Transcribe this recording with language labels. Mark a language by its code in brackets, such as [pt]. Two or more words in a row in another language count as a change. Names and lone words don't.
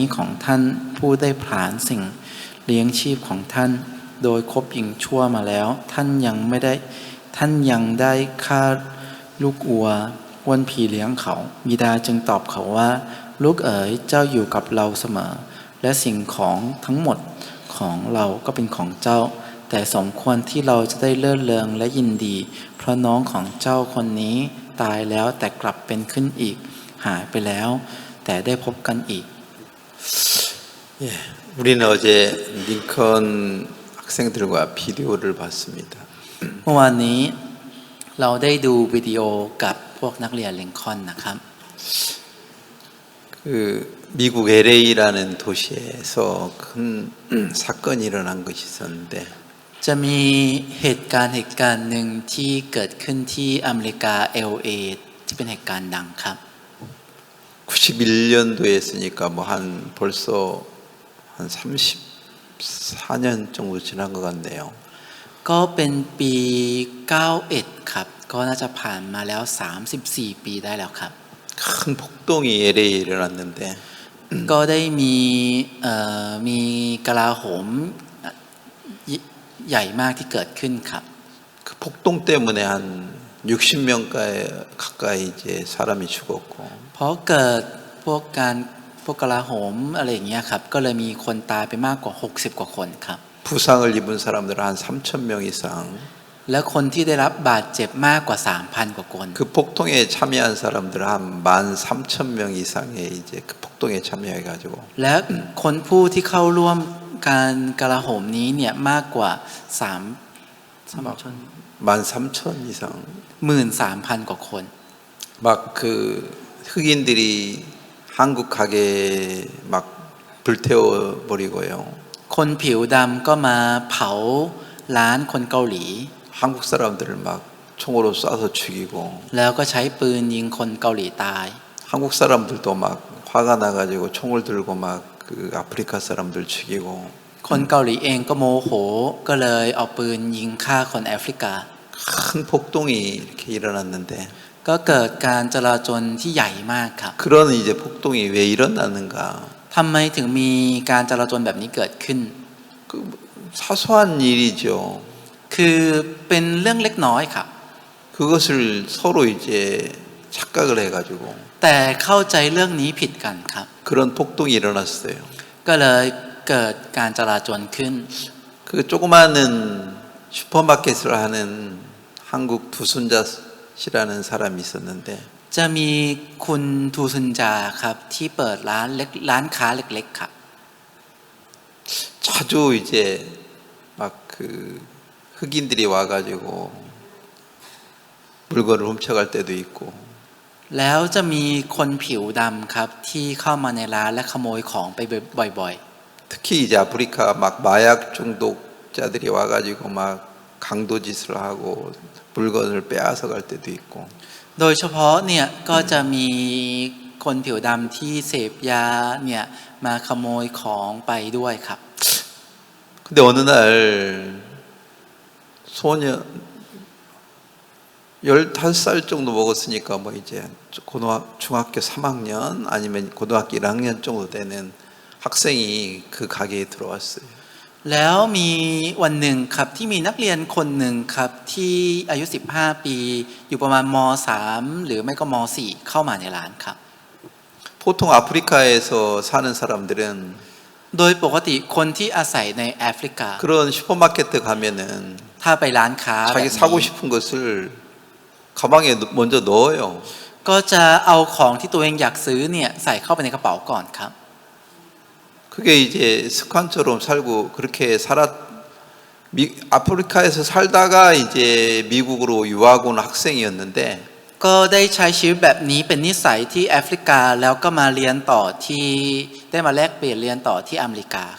[th] ของท่านผู้ได้ผลาญสิ่งเลี้ยงชีพของท่านโดยคบหญิงชั่วมาแล้วท่านยังได้ฆ่าลูกอัวอ้วนผีเลี้ยงเขาบิดาจึงตอบเขาว่าลูกเอ๋ยเจ้าอยู่กับเราเสมอและสิ่งของทั้งหมดของเราก็เป็นของเจ้าแต่สมควรที่เราจะได้เลื่อนเริงและยินดีเพราะน้องของเจ้าคนนี้ตายแล้วแต่กลับเป็นขึ้นอีกหายไปแล้วแต่ได้พบกันอีก [ko] 예, 우리는 어제 링컨 학생들과 비디오를 봤습니다. [th] เมื่อวานนี้เราได้ดูวิดีโอกับพวกนักเรียนลิงคอล์นนะครับ [ko] 그 미국 LA라는 도시에서 큰 사건이 일어난 것이 있었는데 [th] จะมีเหตุการณ์หนึ่งที่เกิดขึ้นที่อเมริกา LA ที่เป็นเหตุการณ์ดังครับ [ko] 91년도에 했으니까 뭐 한 벌써 한 34년 정도 지난 것 같네요. [th] ก็เป็นปี91ครับก็น่าจะผ่านมาแล้ว34ปีได้แล้วครับ [ko] 큰 폭동이 LA에 일어났는데 [th] ก็ได้มีกลาโหมใหญ่มากที่เกิดขึ้นครับ [ko] 그 폭동 때문에 한 60명 가까이 이제 사람이 죽었고 [th] เพราะเกิดพวกกลาโหมอะไรอย่างเงี้ยครับก็เลยมีคนตายไปมากกว่า60กว่าคนครับ [ko] 부상을 입은 사람들은 한 3,000명 이상 [th] และคนที่ได้รับบาดเจ็บมากกว่า 3,000 กว่าคน [ko] 그 폭동에 참여한 사람들 한 13,000명 이상의 이제 그 폭동에 참여해 가지고 [th] และคนผู้ที่เข้าร่วมการกลาโหมนี้เนี่ยมากกว่า [ko] 13,000 이상 [th] 13,000 กว่าคน [ko] 막 그 흑인들이 한국 가게 막 불태워 버리고요. [th] คนผิวดำก็มาเผาร้านคนเกาหลี [ko] 한국 사람들을 막 총으로 쏴서 죽이고 [th] แล้วก็ใช้ปืนยิงคนเกาหลีตาย [ko] 한국 사람들도 막 화가 나 가지고 총을 들고 막 그 아프리카 사람들 죽이고 [th] คนเกาหลีเองก็โมโหก็เลยเอาปืนยิงฆ่าคนแอฟริกา [ko] 큰 폭동이 이렇게 일어났는데 [th] ก็เกิดการจลาจลที่ใหญ่มากครับ [ko] 그런 이제 폭동이 왜 일어났는가? [th] ทำไมถึงมีการจลาจลแบบนี้เกิดขึ้น [ko] 그 사소한 일이죠. [th] คือเป็นเรื่องเล็กน้อยครับ [ko] 그것을 서로 이제 착각을 해가지고 [th] แต่เข้าใจเรื่องนี้ผิดกันครับ [ko] 그런 폭동이 일어났어요. [th] ก็เลยเกิดการจลาจลขึ้น [ko] 그 조그마한 슈퍼마켓을 하는 한국 두순자씨라는 사람이 있었는데 [th] จะมีคุณทูซุนจาครับที่เปิดร้านค้าเล็กๆครับ [ko] 자주 이제 막 그 흑인들이 와가지고 물건을 훔쳐갈 때도 있고 [th] แล้วจะมีคนผิวดำครับที่เข้ามาในร้านและขโมยของไปบ่อย [ko] 특히 이제 아프리카 막 마약 중독자들이 와가지고 막 강도짓을 하고 물건을 빼앗아 갈 때도 있고 [th] ๆโดยเฉพาะเนี่ยก็จะมีคนผิวดำที่เสพยาเนี่ยมาขโมยของไปด้วยครับ [ko] 근데 어느 날 소년 15살 정도 먹었으니까 뭐 이제 중학교 3학년 아니면 고등학교 1학년 정도 되는 학생이 그 가게에 들어왔어요. [th] แล้วมีวันหนึ่งครับที่มีนักเรียนคนหนึ่งครับที่อายุ15ปีอยู่ประมาณม3หรือไม่ก็ม4เข้ามาในร้านครับ [ko] 보통 아프리카에서 사는 사람들은 [th] โดยปกติคนที่อาศัยในแอฟริกา [ko] 그런 슈퍼마켓 가면은 [th] ถ้าไปร้านค้าแบบ [ko] 자기 [th] นี้ [ko] 사고 싶은 것을 가방에 먼저 넣어요. [th] ก็จะเอาของที่ตัวเองอยากซื้อเนี่ยใส่เข้าไปในกระเป๋าก่อนครับ [ko] 그게 이제 습관처럼 살고 그렇게 아프리카에서 살다가 이제 미국으로 유학 온 학생이었는데 [th] ก็ได้ใช้ชีวิตแบบนี้เป็นนิสัยที่แอฟริกาแล้วก็มาเรียนต่อที่ได้มาแลกเปลี่ยนเรียนต่อที่อเมริกาค